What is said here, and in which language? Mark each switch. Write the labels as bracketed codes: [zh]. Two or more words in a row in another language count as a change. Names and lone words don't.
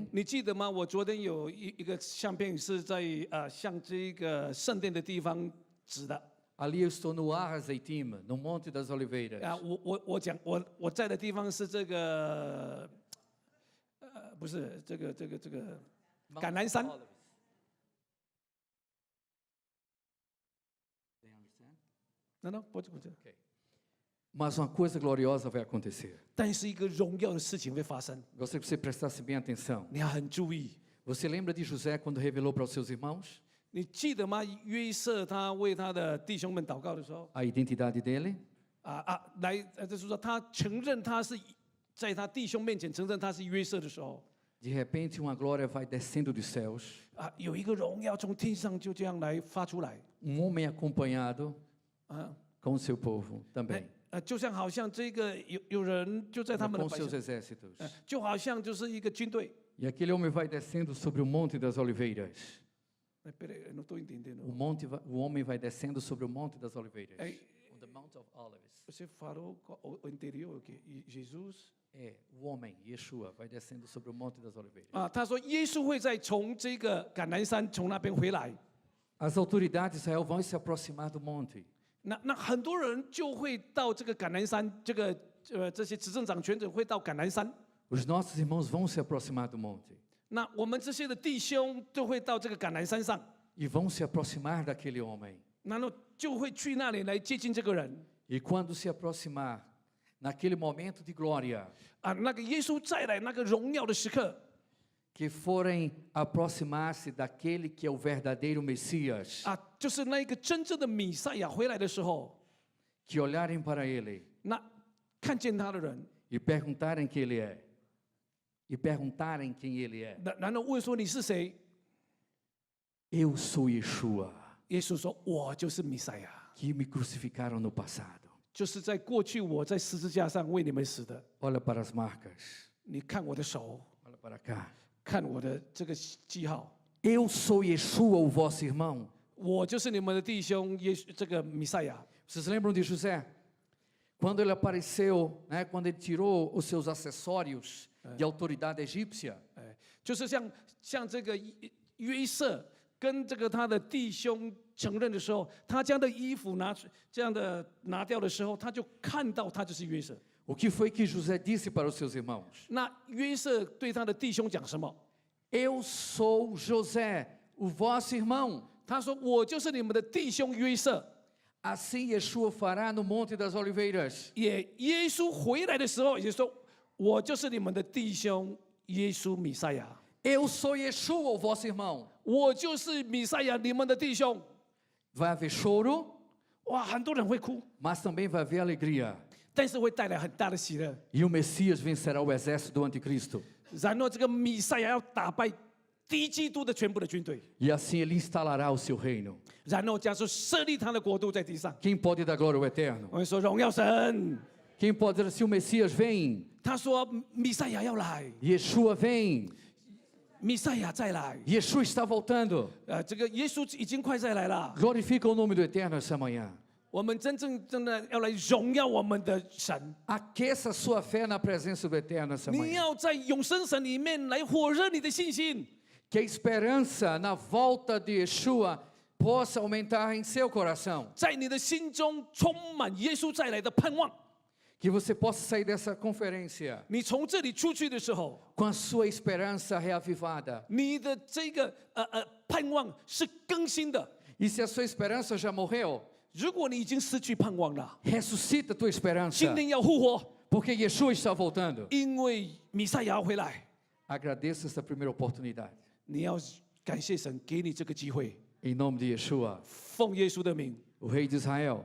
[zh] 你记得吗？我昨天有一个相片是在向这个圣殿的地方指的。 [pt] Ali eu estou no Ar Azeitim, no Monte das Oliveiras. [zh] 我在的地方是这个，不是这个橄榄山。 [pt] não, pode continuar. Mas uma coisa gloriosa vai acontecer. [zh] 但是一个荣耀的事情会发生， [pt] Gostaria que você prestasse bem atenção. [zh] 你要很注意。 [pt] Você lembra de José quando revelou para os seus irmãos [zh] 你记得吗？约瑟他为他的弟兄们祷告的时候， [pt] a identidade dele? [zh] 就是说他承认他是在他弟兄面前承认他是约瑟的时候， [pt] De repente, uma glória vai descendo dos céus. [zh] 有一个荣耀从天上就这样来发出来， [pt] Homem acompanhado [zh] 啊， [pt] com o seu povo também, [zh] 就像好像这个有人就在他们的 [pt] com [zh] 百 [pt] seus [zh] 姓， [pt] exércitos. [zh] 就好像就是一个军队。 [pt] E aquele homem vai descendo sobre o Monte das Oliveiras. peraí, eu não estou entendendo. O homem vai descendo sobre o Monte das Oliveiras. [en] On the Mount of Olives. [pt] Você falou o anterior o quê? Jesus? É, o homem, Yeshua, vai descendo sobre o Monte das Oliveiras. [zh] 他说耶稣会再从这个橄榄山从那边回来。 [pt] As autoridades de Israel vão se aproximar do monte. [zh] 那很多人就会到这个橄榄山，这些执政掌权者会到橄榄山。 [pt] Os nossos irmãos vão se aproximar do monte. [zh] 那我们这些的弟兄就会到这个橄榄山上， [pt] E vão se aproximar daquele homem. [zh] 然后就会去那里来接近这个人。 [pt] E quando se aproximar, naquele momento de glória, [zh] 那个耶稣再来那个荣耀的时刻， [pt] que forem aproximar-se daquele que é o verdadeiro Messias, [zh] 就是那一个真正的弥赛亚回来的时候， [pt] que olharem para ele [zh] 那看见他的人， [pt] e perguntarem quem ele é, e perguntarem quem ele é. [zh] 然后问说你是谁？ [pt] Eu sou Yeshua, [zh] 耶稣说：“我就是弥赛亚， [pt] que me crucificaram no passado. [zh] 就是在过去我在十字架上为你们死的。 [pt] Olha para as marcas, [zh] 你看我的手， [pt] olha para cá. [zh] 看我的这个记号， [pt] Eu sou Yeshua, o vosso irmão. [zh] 我就是你们的弟兄这个弥赛亚。 [pt] Vocês lembram de José? Quando ele apareceu, né, quando ele tirou os seus acessórios de autoridade egípcia, [zh] 就是像这个约瑟跟这个他的弟兄承认的时候，他将的衣服拿掉的时候，他就看到他就是约瑟。 [pt] o que foi que José disse para os seus irmãos? [zh] 那约瑟对他的弟兄讲什么？ [pt] Eu sou José, o vosso irmão. [zh] 他说：“我就是你们的弟兄约瑟。” [pt] Assim Yeshua fará no Monte das Oliveiras. [zh] 耶稣回来的时候，也就是说，我就是你们的弟兄耶稣弥赛亚。 [pt] Eu sou Yeshua, o vosso irmão. [zh] 我就是弥赛亚，你们的弟兄。 [pt] Vai haver choro, [zh] 哇，很多人会哭， [pt] mas também vai haver alegria. [zh] 但是会带来很大的喜乐。 [pt] E o Messias vencerá o exército do anticristo. [zh] 然后这个弥赛亚要打败敌基督的全部的军队， [pt] E assim ele instalará o seu reino. [zh] 然后加上设立他的国度在地上。 [pt] Quem pode dar glória ao eterno? [zh] 我们说荣耀神， [pt] Quem pode dizer se o Messias vem? [zh] 他说弥赛亚要来， [pt] Yeshua vem. [zh] 弥赛亚再来。 [pt] Yeshua está voltando. [zh] 这个耶稣已经快再来了。 [pt] Glorifica o nome do eterno essa manhã. [zh] 我们真的要来荣耀我们的神。 [pt] Aqueça sua fé na presença do eterno essa [zh] 你 [pt] manhã. [zh] 要在永生神里面来火热你的信心。 [pt] Que a esperança na volta de Yeshua possa aumentar em seu coração. [zh] 在你的心中充满耶稣再来的盼望。 [pt] Que você possa sair dessa conferência [zh] 你从这里出去的时候， [pt] com a sua esperança reavivada. [zh] 你的这个盼望是更新的。 [pt] E se a sua esperança já morreu, [zh] 如果你已经失去盼望了， [pt] ressuscita a tua [zh] 今 [pt] esperança, [zh] 天要复活， [pt] porque Yeshua está voltando. [zh] 因为弥赛亚要回来。 [pt] Agradeça essa primeira oportunidade. [zh] 你要感谢神给你这个机会， [pt] Em nome de Yeshua, [zh] 奉耶稣的名， [pt] o Rei de Israel